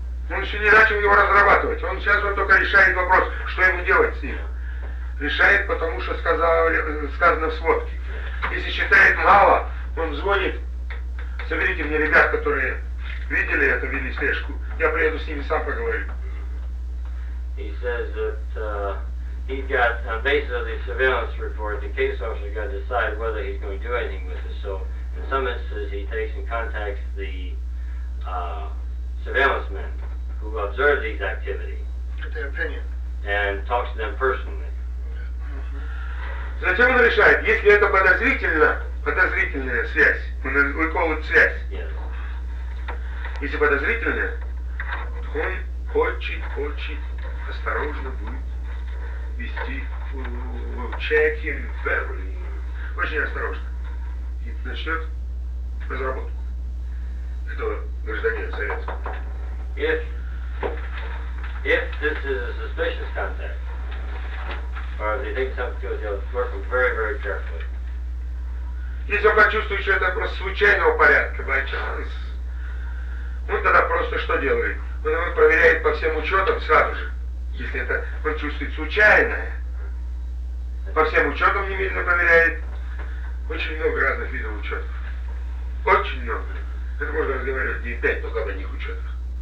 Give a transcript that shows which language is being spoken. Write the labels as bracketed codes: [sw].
[ru] Он еще не начал его разрабатывать. Он сейчас вот только решает вопрос, что ему делать с ним. Решает, потому что сказано в сводке. Если считает мало, он звонит. Соберите мне ребят, которые видели это, вели слежку. Я приеду с ними сам поговорю. [en] He says that he got, on basis of the surveillance report, the case officer got to decide whether he's going to do anything with it. So in some instances he takes and contacts the surveillance men who observe these activities. Get their opinion. And talks to them personally. [ru] Затем он решает, если это подозрительная связь, [en] we call it [ru] связь. [en] Yes. [ru] Если подозрительная, то он очень-очень осторожно будет вести [en] checking very. [ru] Очень осторожно. И начнет разработку этого гражданина советского. [en] If this is a suspicious contact, or if they think something's good, they'll work them very, very carefully. [ru] Если он почувствует, что это просто случайного порядка, [en] by chance, [ru] он тогда просто что делает? Он его проверяет по всем учетам сразу же. Если это почувствует случайное, по всем учетам немедленно проверяет. Очень много разных видов учетов. Очень много. Это можно разговаривать дней 5 только об одних учетах.